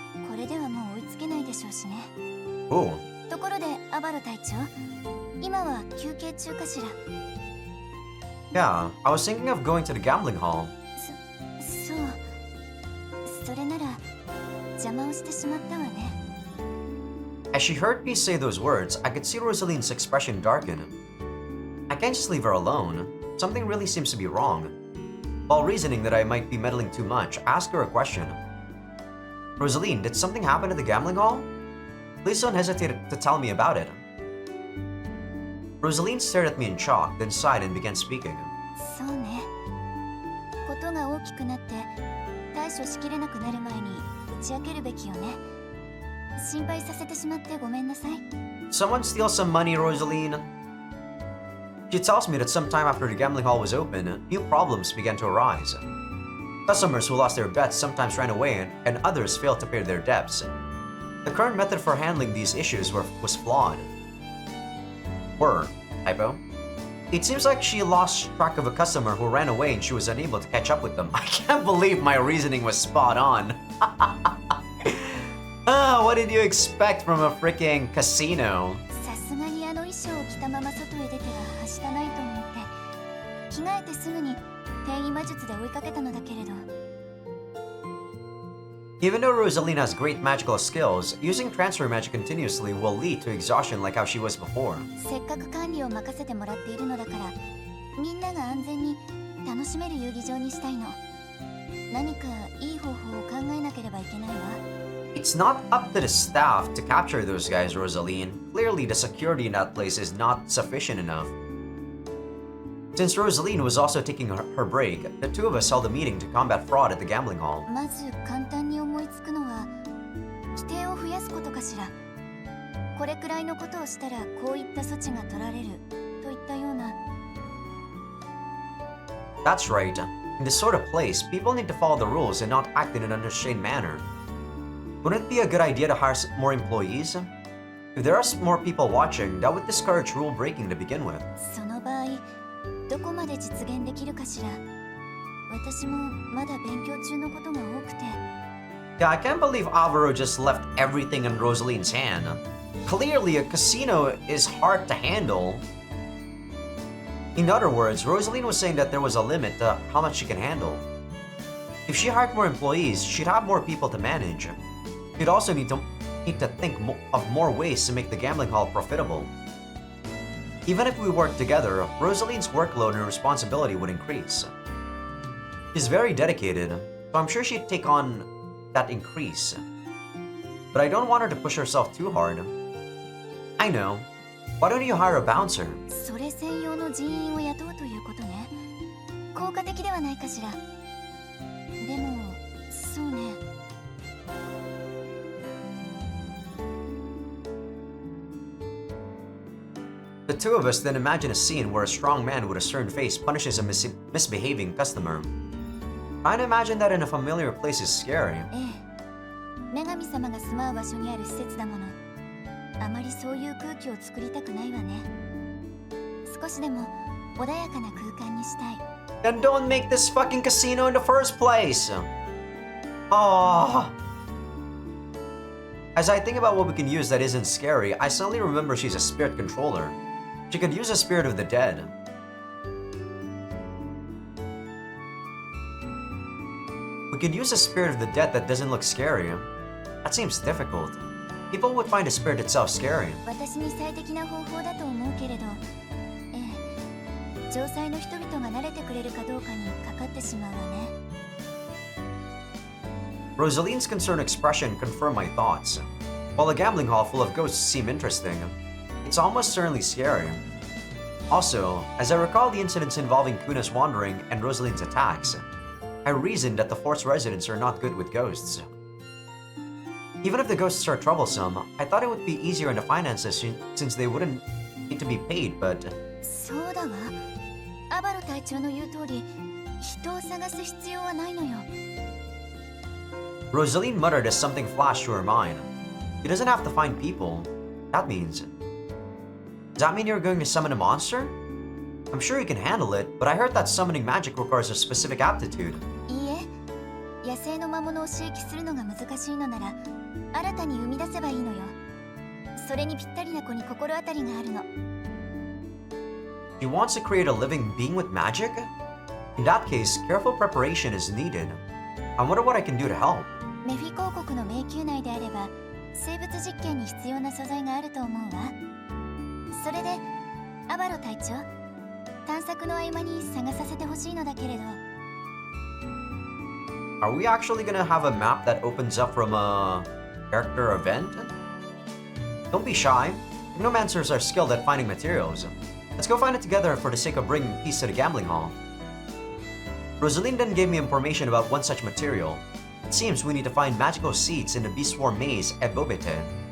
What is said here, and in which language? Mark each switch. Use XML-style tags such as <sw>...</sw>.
<ja>これではもう追いつけないでしょうしね。 Ooh. ところで、アバロ隊長、今は休憩中かしら。</ja> <en>Yeah, I was thinking of going to the gambling hall.</en> <ja>そう。それなら、邪魔をしてしまったわね。</ja> <en>As she heard me say those words, I could see Rosaline's expression darken. I can't just leave her alone. Something really seems to be wrong. While reasoning that I might be meddling too much, I asked her a question. Rosaline, did something happen at the gambling hall? Please don't hesitate to tell me about it. Rosaline stared at me in shock, then sighed and began speaking.</en> <ja>そうね。ことが大きくなって対処しきれなくなる前に打ち明けるべきよね。心配させてしまってごめんなさい。</ja> <en>Someone steal some money, Rosaline? She tells me that sometime after the gambling hall was open, new problems began to arise. Customers who lost their bets sometimes ran away and others failed to pay their debts. The current method for handling these issues was flawed. Typo. It seems like she lost track of a customer who ran away and she was unable to catch up with them. I can't believe my reasoning was spot on. What did you expect from a freaking casino?</en> <ja>さすがにあの衣装を着たまま外へ出てははしたないと思って着替えてすぐに転移魔術で追いかけたのだけれど</ja> <en>Even though Rosaline has great magical skills, using transfer magic continuously will lead to exhaustion like how she was before.</en> <ja>せっかく管理を任せてもらっているのだからみんなが安全に楽しめる遊技場にしたいの何かいい方法を考えなければいけないわ</ja> <en>It's not up to the staff to capture those guys, Rosaline. Clearly, the security in that place is not sufficient enough. Since Rosaline was also taking her break, the two of us held a meeting to combat fraud at the gambling hall.</en> <ja>まず簡単に思いつくのは規定を増やすことかしらこれくらいのことをしたらこういった措置が取られるといったような</ja> <en>That's right. In this sort of place, people need to follow the rules and not act in an unrestrained manner. Wouldn't it be a good idea to hire more employees? If there are more people watching, that would discourage rule breaking to begin with.</en> <ja>その場合どこまで実現できるかしら私もまだ勉強中のことが多くて</ja> <en>Yeah, I can't believe Alvaro just left everything in Rosaline's hand. Clearly, a casino is hard to handle. In other words, Rosaline was saying that there was a limit to how much she can handle. If she hired more employees, she'd have more people to manage. She'd also need to think of more ways to make the gambling hall profitable. Even if we worked together, Rosaline's workload and responsibility would increase. She's very dedicated, so I'm sure she'd take on that increase. But I don't want her to push herself too hard. I know. Why don't you hire a bouncer?</en> <ja>それ専用の人員を雇うということね効果的ではないかしらでもそうね</ja> <en>The two of us then imagine a scene where a strong man with a stern face punishes a misbehaving customer. Trying to imagine that in a familiar place is scary.</en> <ja>ええ女神様が住まう場所にある施設だものあまりそういう空気を作りたくないわね少しでも穏やかな空間にしたい</ja> <en>Then don't make this fucking casino in the first place! Oh. As I think about what we can use that isn't scary, I suddenly remember she's a spirit controller. She could use a spirit of the dead. We could use a spirit of the dead that doesn't look scary. That seems difficult. People would find the spirit itself scary.</en> <ja>私に最適な方法だと思うけれどええ城塞の人々が慣れてくれるかどうかにかかってしまうわね</ja> <en>Rosaline's concerned expression confirmed my thoughts. While a gambling hall full of ghosts seemed interesting, it's almost certainly scary. Also, as I recall the incidents involving Kuna's wandering and Rosaline's attacks, I reasoned that the fort's residents are not good with ghosts. Even if the ghosts are troublesome, I thought it would be easier in the finances since they wouldn't need to be paid, but...</en> <ja>そうだわアバロ隊長の言う通り人を探す必要はないのよ</ja> <en>Rosaline muttered as something flashed through her mind. She doesn't have to find people. That means... Does that mean you're going to summon a monster? I'm sure you can handle it, but I heard that summoning magic requires a specific aptitude.</en> <ja>いいえ野生の魔物を刺激するのが難しいのなら新たに生み出せばいいのよそれにぴったりな子に心当たりがあるの</ja> <en>She wants to create a living being with magic? In that case, careful preparation is needed. I wonder what I can do to help.</en> <ja>メフィ公国の迷宮内であれば生物実験に必要な素材があると思うわそれでアバロ隊長探索の合間に探させてほしいのだけれど</ja> <en>Are we actually gonna have a map that opens up from a character event? Don't be shy. Hypnomancers are skilled at finding materials. Let's go find it together for the sake of bringing peace to the gambling hall. Rosaline then gave me information about one such material. It seems we need to find magical seeds in the Beast War Maze at Bobete.</en>